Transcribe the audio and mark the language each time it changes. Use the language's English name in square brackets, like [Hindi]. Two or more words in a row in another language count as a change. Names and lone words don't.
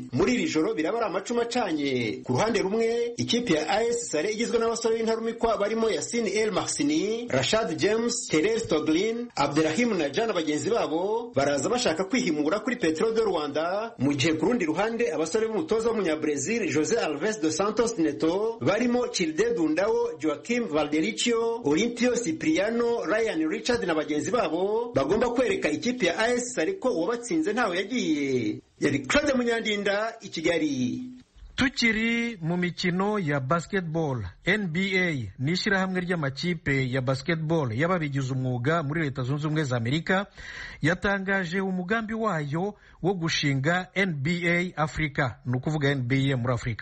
[Kinyarwanda] Muri iri joro birabara amacuma acanye. Ku ruhande rumwe ikipe ya AS Sale igizwe n'abasore b'intarumikwa barimo Yassine El Mahsini, Rashad James, Terrell Stoglin, Abdelrahim Naja na bagenzi babo baraza bashaka kwihimura kuri Petro de Rwanda, mu gihe ku rundi ruhande abasore b'umutoza w'umunyabrazil Jose Alves dos Santos Neto barimo Childe Dundao, Joaquim Valdericio, Olimpio Cipriano, Ryan Richard na bagenzi babo bagomba kwereka ikipe ya AS Sale ko uwabatsinze ntawe yagiye. Yari Claude Munyandinda i Kigali. Tukiri mu mikino ya basketball, NBA ni ishyirahamwe ry'amakipe ya basketball y'ababigize umwuga muri Leta Zunze Ubumwe za Amerika yatangaje umugambi wayo wo gushinga NBA Africa, ni ukuvuga NBA muri Afurika.